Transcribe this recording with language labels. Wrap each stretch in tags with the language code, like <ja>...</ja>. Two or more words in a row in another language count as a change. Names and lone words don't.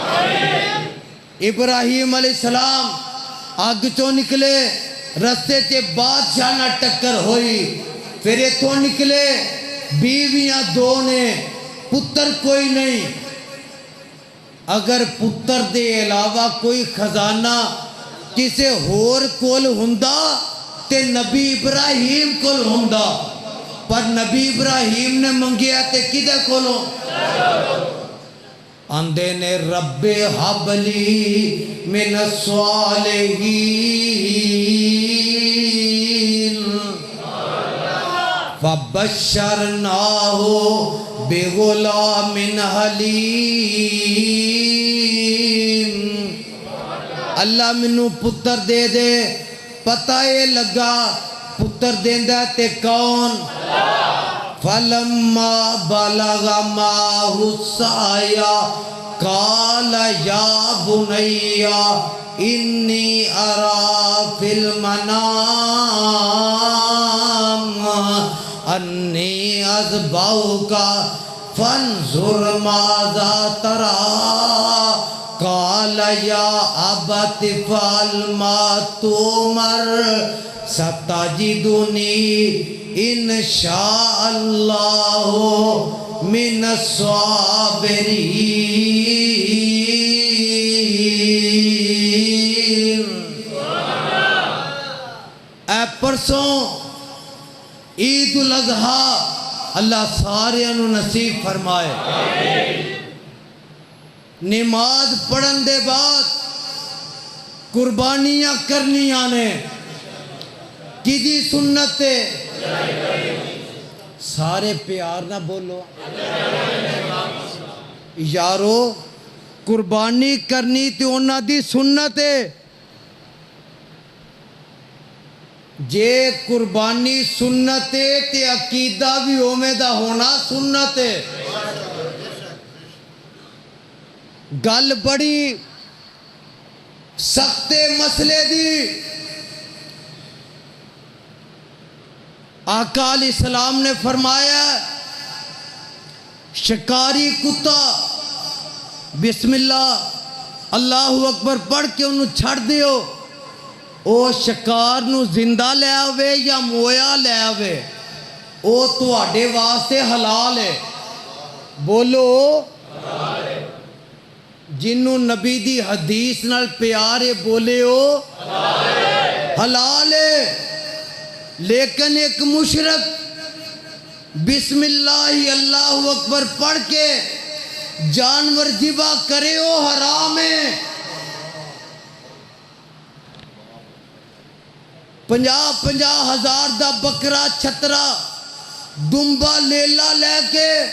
<pa>ابراہیم</pa> <ar>علیہ السلام</ar> <pa>آگ چو نکلے رستے چے بادشاہ نہ ٹکر ہوئی پھر اتھوں نکلے بیویاں دو نے پتر کوئی نہیں اگر پتر دے علاوہ کوئی خزانہ کسے ہور کول ہوندا تے نبی ابراہیم کول ہوندا پر نبی ابراہیم نے منگیا تے کدے کولوں اندے نے</pa> <ar>رب حبلی من الصالحین فبشرناہ بغلام حلیم</ar> <pa>اللہ منو پتر دے دے پتہ یہ لگا پتر دیندہ تے کون</pa> <ar>فَلَمَّا بَلَغَ مَعَهُ السَّعْيَ قَالَ يَا بُنَيَّ إِنِّي أَرَى فِي الْمَنَامِ أَنِّي أَذْبَحُكَ فَانْظُرْ مَاذَا تَرَىٰ قَالَ يَا أَبَتِ افْعَلْ مَا تُؤْمَرُ سَتَجِدُنِي انشاء اللہ من الصابرین</ar> <pa>اے پرسوں عید الاضحیٰ اللہ سارے انو نصیب فرمائے نماز پڑھن دے بعد قربانیاں کرنیاں نے کدی سنت سارے پیار نہ بولو یارو قربانی کرنی تے انہاں دی سنت ہے جے قربانی سنت ہے تے عقیدہ بھی اومے دا ہونا سنت ہے گل بڑی سخت مسئلے دی آقا</pa> <ar>علیہ السلام</ar> <pa>نے فرمایا شکاری کتا</pa> <ar>بسم اللہ اللہ اکبر</ar> <pa>پڑھ کے انہوں چھڑ دیو او شکار نو زندہ لے آوے یا مویا لے آوے او تو آڈے واسطے حلال ہے بولو جنہوں نبی دی حدیث نال پیارے بولے ہو حلال ہے لیکن ایک مشرک</pa> <ar>بسم اللہ اللہ اکبر</ar> <pa>پڑھ کے جانور ذبح کرے ہو حرام ہے 50 ہزار دا بکرا چھترا دمبا لیلا لے کے</pa>